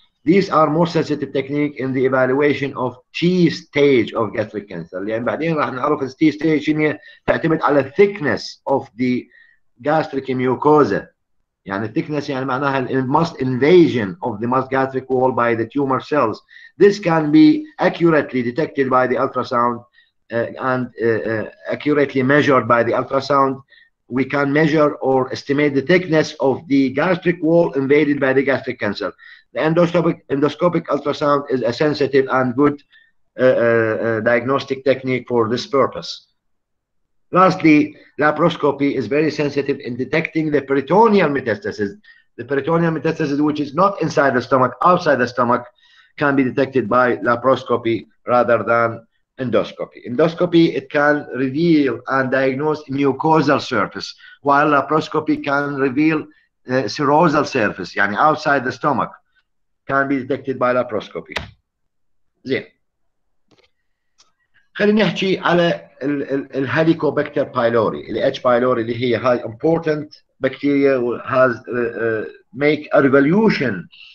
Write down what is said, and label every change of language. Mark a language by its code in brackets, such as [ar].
[en] These are more sensitive technique in the evaluation of T stage of gastric cancer. [ar] لأن بعدين راح نعرف ال T stage هي تعتمد على [en] thickness of the gastric mucosa. يعني thickness [ar] يعني معناها [en] invasion of the gastric wall by the tumor cells. This can be accurately detected by the ultrasound and accurately measured by the ultrasound. We can measure or estimate the thickness of the gastric wall invaded by the gastric cancer. The endoscopic ultrasound is a sensitive and good diagnostic technique for this purpose. Lastly, laparoscopy is very sensitive in detecting the peritoneal metastasis. The peritoneal metastasis, which is not inside the stomach, outside the stomach, can be detected by laparoscopy, rather than endoscopy. Endoscopy, it can reveal and diagnose mucosal surface, while laparoscopy can reveal serosal surface, يعني outside the stomach, can be detected by laparoscopy. [ar] زين. خلينا نحكي على الهيليكوبacter pylori. ال H. [en] pylori [ar] اللي هي [en] high important bacteria has make a revolution.